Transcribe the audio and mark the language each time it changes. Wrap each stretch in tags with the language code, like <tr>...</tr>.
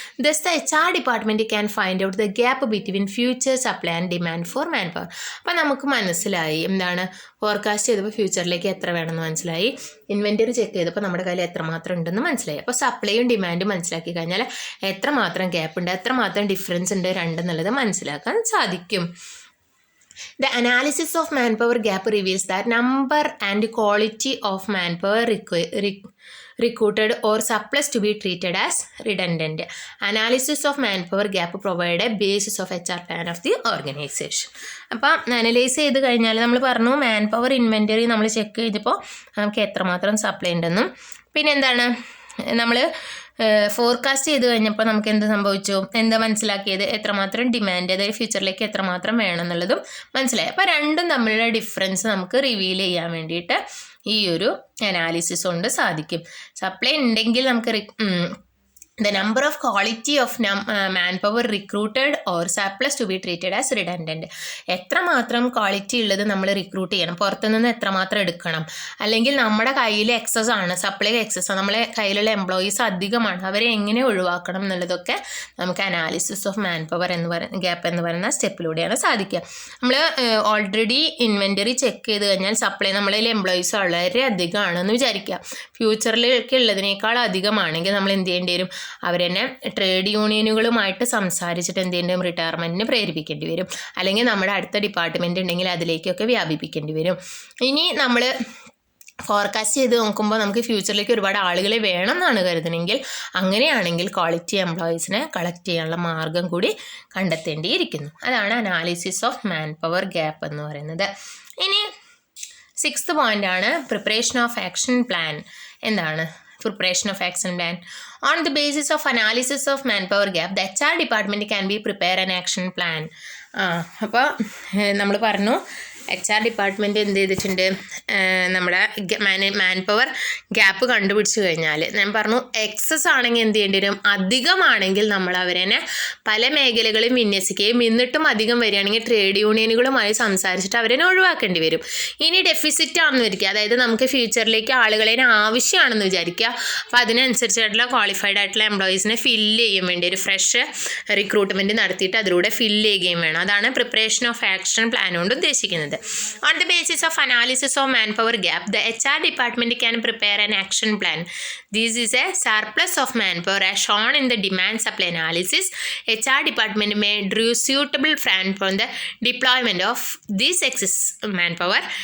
<en>Thus the HR department can find out the gap between future supply and demand for man power.</en> <ml>അപ്പോൾ നമുക്ക് മനസ്സിലായി എന്താണ്, forecast ചെയ്തപ്പോൾ ഫ്യൂച്ചറിലേക്ക് എത്ര വേണമെന്ന് മനസ്സിലായി, ഇൻവെൻറ്ററി ചെക്ക് ചെയ്തപ്പോൾ നമ്മുടെ കയ്യിൽ എത്രമാത്രം ഉണ്ടെന്ന് മനസ്സിലായി. അപ്പോൾ സപ്ലൈയും ഡിമാൻഡും മനസ്സിലാക്കി കഴിഞ്ഞാൽ എത്രമാത്രം ഗ്യാപ്പ് ഉണ്ട്, എത്രമാത്രം ഡിഫറൻസ് ഉണ്ട് രണ്ടെന്നുള്ളത് മനസ്സിലാക്കാൻ സാധിക്കും.</ml> <en>The analysis of manpower gap reveals that number and quality of manpower recruited or surplus to be treated as redundant. Analysis of manpower gap provide a basis of HR plan of the organization.</en> <ml>അപ്പം analyse ചെയ്ത് കഴിഞ്ഞാൽ നമ്മൾ പറഞ്ഞു man power inventory നമ്മൾ check ചെയ്തപ്പോൾ നമുക്ക് എത്രമാത്രം supply ഉണ്ടെന്നും, പിന്നെ എന്താണ് നമ്മൾ ഫോർകാസ്റ്റ് ചെയ്ത് കഴിഞ്ഞപ്പോൾ നമുക്ക് എന്ത് സംഭവിച്ചു, എന്താ മനസ്സിലാക്കിയത്, എത്രമാത്രം ഡിമാൻഡ്, അതായത് ഫ്യൂച്ചറിലേക്ക് എത്രമാത്രം വേണം എന്നുള്ളതും മനസ്സിലായി. അപ്പോൾ രണ്ടും തമ്മിലുള്ള ഡിഫറൻസ് നമുക്ക് റിവീൽ ചെയ്യാൻ വേണ്ടിയിട്ട് ഈ ഒരു അനാലിസിസ് കൊണ്ട് സാധിക്കും. സപ്ലൈ ഉണ്ടെങ്കിൽ നമുക്ക്</ml> <en>the number of quality of manpower recruited or surplus to be treated as redundant.</en> <ml>എത്രമാത്രം ക്വാളിറ്റി ഉള്ളത് നമ്മൾ റിക്രൂട്ട് ചെയ്യണം, പുറത്തുനിന്ന് എത്രമാത്രം എടുക്കണം, അല്ലെങ്കിൽ നമ്മുടെ കയ്യിൽ എക്സസ് ആണ്, സപ്ലൈ എക്സസ് ആണ്, നമ്മളെ കയ്യിലുള്ള എംപ്ലോയീസ് അധികമാണ്, അവരെ എങ്ങനെ ഒഴിവാക്കണം എന്നുള്ളതൊക്കെ നമുക്ക് അനാലിസിസ് ഓഫ് മാൻ പവർ എന്ന് പറയുന്ന ഗ്യാപ്പ് എന്ന് പറയുന്ന സ്റ്റെപ്പിലൂടെയാണ് സാധിക്കുക. നമ്മൾ ഓൾറെഡി ഇൻവെൻറ്ററി ചെക്ക് ചെയ്ത് കഴിഞ്ഞാൽ സപ്ലൈ നമ്മളിൽ എംപ്ലോയീസ് വളരെ അധികമാണെന്ന് വിചാരിക്കുക, ഫ്യൂച്ചറിലേക്ക് ഉള്ളതിനേക്കാൾ അധികമാണെങ്കിൽ നമ്മൾ എന്ത് ചെയ്യേണ്ടി വരും, അവരെന്നെ ട്രേഡ് യൂണിയനുകളുമായിട്ട് സംസാരിച്ചിട്ട് എന്ത് ചെയ്യേണ്ടി വരും, റിട്ടയർമെൻറ്റിന് പ്രേരിപ്പിക്കേണ്ടി വരും, അല്ലെങ്കിൽ നമ്മുടെ അടുത്ത ഡിപ്പാർട്ട്മെൻറ്റ് ഉണ്ടെങ്കിൽ അതിലേക്കൊക്കെ വ്യാപിപ്പിക്കേണ്ടി വരും. ഇനി നമ്മൾ ഫോർകാസ്റ്റ് ചെയ്ത് നോക്കുമ്പോൾ നമുക്ക് ഫ്യൂച്ചറിലേക്ക് ഒരുപാട് ആളുകളെ വേണം എന്നാണ് കരുതുന്നെങ്കിൽ, അങ്ങനെയാണെങ്കിൽ ക്വാളിറ്റി എംപ്ലോയീസിനെ കളക്ട് ചെയ്യാനുള്ള മാർഗം കൂടി കണ്ടെത്തേണ്ടിയിരിക്കുന്നു. അതാണ് analysis of man power gap എന്ന് പറയുന്നത്. ഇനി 6th പോയിൻ്റാണ് പ്രിപ്പറേഷൻ ഓഫ് ആക്ഷൻ പ്ലാൻ. എന്താണ്</ml> <en>preparation of action plan? On the basis of analysis of manpower gap, the HR department can be prepare an action plan.</en> <ml>അപ്പോൾ നമ്മൾ പറഞ്ഞു HR department എന്ത് ചെയ്തിട്ടുണ്ട്, നമ്മുടെ മാൻ പവർ ഗ്യാപ്പ് കണ്ടുപിടിച്ച് കഴിഞ്ഞാൽ ഞാൻ പറഞ്ഞു എക്സസ് ആണെങ്കിൽ എന്ത് ചെയ്യേണ്ടി വരും, അധികമാണെങ്കിൽ നമ്മൾ അവരെ പല മേഖലകളിൽ വിന്യസിക്കുകയും എന്നിട്ടും അധികം വരികയാണെങ്കിൽ ട്രേഡ് യൂണിയനുകളുമായി സംസാരിച്ചിട്ട് അവരെ ഒഴിവാക്കേണ്ടി വരും. ഇനി ഡെഫിസിറ്റ് ആണെന്ന് വിചാരിക്കുക, അതായത് നമുക്ക് ഫ്യൂച്ചറിലേക്ക് ആളുകളെ ആവശ്യമാണെന്ന് വിചാരിക്കുക, അപ്പോൾ അതിനനുസരിച്ചായിട്ടുള്ള ക്വാളിഫൈഡ് ആയിട്ടുള്ള എംപ്ലോയീസിനെ ഫില്ല് ചെയ്യും വേണ്ടി ഒരു ഫ്രഷ് റിക്രൂട്ട്മെൻറ്റ് നടത്തിയിട്ട് അതിലൂടെ ഫില്ല് ചെയ്യുകയും വേണം. അതാണ് പ്രിപ്പറേഷൻ ഓഫ് ആക്ഷൻ പ്ലാൻ കൊണ്ട് ഉദ്ദേശിക്കുന്നത്.</ml> <en>On the basis of analysis of manpower gap, the HR department can prepare an action plan. This is a surplus of manpower as shown in the demand supply analysis. HR department may draw suitable plan from the deployment of this excess manpower.</en>